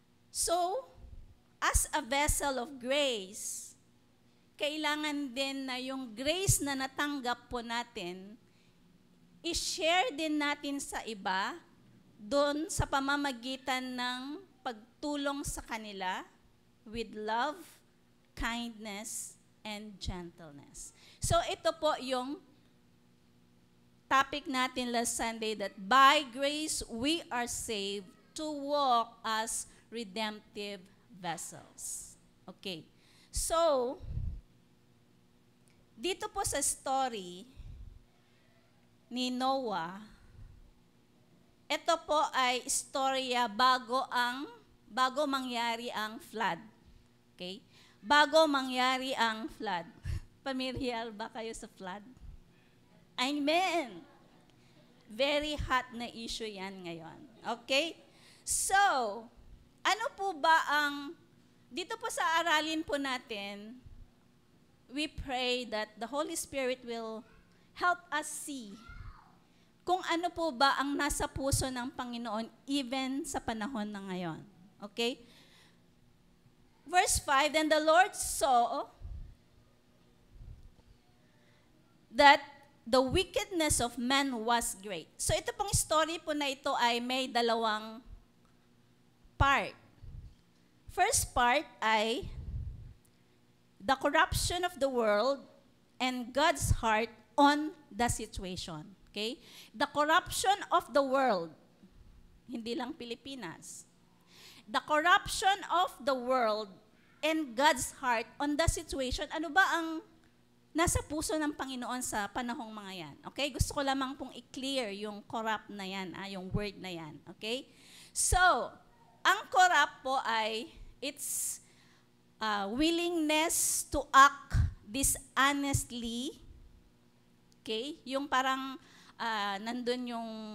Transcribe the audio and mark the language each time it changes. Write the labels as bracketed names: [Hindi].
[Filipino] So, as a vessel of grace, kailangan din na yung grace na natanggap po natin, i-share din natin sa iba doon sa pamamagitan ng pagtulong sa kanila with love, kindness, and gentleness. So ito po yung topic natin [English] last Sunday that by grace we are saved to walk as redemptive vessels. Okay. [Filipino] So, dito po sa story ni Noah, ito po ay istorya bago mangyari ang flood. Okay? Bago mangyari ang flood. Familiar ba kayo sa flood? Amen! Very hot na issue yan ngayon. Okay? So, ano po ba dito po sa aralin po natin, [English] we pray that the Holy Spirit will help us see [Filipino] kung ano po ba ang nasa puso ng Panginoon even sa panahon na ngayon. [English] Okay? Verse 5, then the Lord saw that the wickedness of man was great. [Filipino] So ito pong story po na ito ay may dalawang part. [English] First part ay the corruption of the world and God's heart on the situation. Okay? The corruption of the world, [Filipino] hindi lang Pilipinas. [English] The corruption of the world and God's heart on the situation. [Filipino] Ano ba ang nasa puso ng Panginoon sa panahong mga yan? Okay? Gusto ko lamang pong i-clear yung corrupt na yan, yung word na yan. Okay? [English] So, ang corrupt po ay it's willingness to act dishonestly. Okay? Yung parang nandun yung